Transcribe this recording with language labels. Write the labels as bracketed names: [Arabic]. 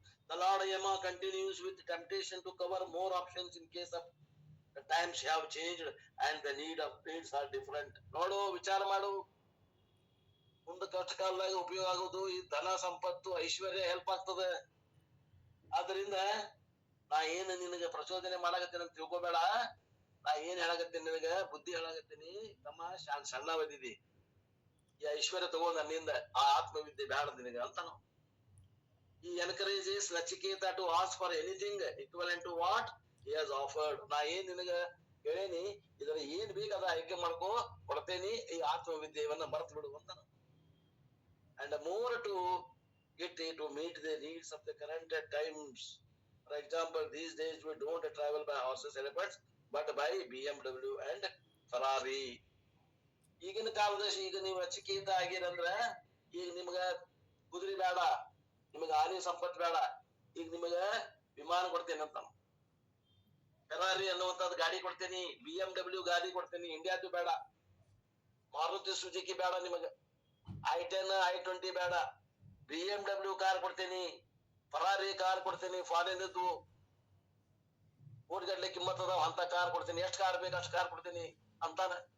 [English] The Lord Yama continues with temptation to cover more options in case of the times have changed and the needs are different. [Kannada] ನೋಡು, ವಿಚಾರ ಮಾಡು. ಮುಂದೆ ಕಷ್ಟ ಕಾಲದಾಗ ಉಪಯೋಗ ಆಗೋದು ಈ ಧನ, ಸಂಪತ್ತು, ಐಶ್ವರ್ಯ ಹೆಲ್ಪ್ ಆಗ್ತದೆ. ಆದ್ರಿಂದ ನಾ ಏನು ನಿನಗೆ ಪ್ರಚೋದನೆ ಮಾಡಾಕತ್ತೇನೆ ಅಂತ ತಿಳ್ಕೊಬೇಡ. ನಾ ಏನ್ ಹೇಳಾಕತ್ತೇನೆ ನಿನಗ ಬುದ್ಧಿ ಹೇಳಾಕತ್ತೀನಿ. ತಮ್ಮ ಸಣ್ಣವದಿದಿ, ಈ ಐಶ್ವರ್ಯ ತಗೊಂಡ್ ನನ್ನಿಂದ ಆ ಆತ್ಮವಿದ್ಯೆ ಬೇಡ ನಿನಗ ಅಂತ ನಾವು. [English] He encourages Nachiketa to ask for anything equivalent to what he has offered. [Kannada] ನಾ ಏನ್ ನಿನಗ ಹೇಳೇನಿ, ಇದರ ಏನ್ ಬೇಕದ ಆಯ್ಕೆ ಮಾಡ್ಕೋ, ಕೊಡ್ತೇನಿ. ಈ ಆತ್ಮವಿದ್ಯೆಯನ್ನ ಮರ್ತು ಬಿಡು ಅಂತ. [English] And more to get to meet the needs of the current times. For example, these days we don't travel by horses, elephants, but by BMW and Ferrari. [Kannada] ಈಗಿನ ಕಾಲದಲ್ಲಿ ಈಗ ನೀವು ನಚಿಕೇತ ಆಗಿರಂದ್ರ ಈಗ ನಿಮ್ಗ ಕುದುರೆ ಬೇಡ, ನಿಮಗ ಆನೆ ಸಂಪತ್ ಬೇಡ, ಈಗ ನಿಮಗ ವಿಮಾನ ಕೊಡ್ತೇನೆ ಅಂತ. ಫೆರಾರಿ ಅನ್ನುವಂಥದ್ದು ಗಾಡಿ ಕೊಡ್ತೇನಿ, BMW ಗಾಡಿ ಕೊಡ್ತೇನಿ. ಇಂಡಿಯಾದು ಬೇಡ, ಮಾರುತಿ ಸುಜುಕಿ ಬೇಡ, ನಿಮಗ I10 I20 ಬೇಡ, BMW ಕಾರ್ ಕೊಡ್ತೇನಿ, ಫರಾರಿ ಕಾರ್ ಕೊಡ್ತೇನಿ, ಫಾರಿನ್ ಕೋಟಿಗಟ್ಲೆ ಕಿಮ್ಮತ್ ಅದಾವ ಅಂತ ಕಾರ್ ಕೊಡ್ತೇನಿ, ಎಷ್ಟು ಕಾರ್ ಬೇಕು ಅಷ್ಟು ಕಾರ್ ಕೊಡ್ತೇನಿ ಅಂತಾನ.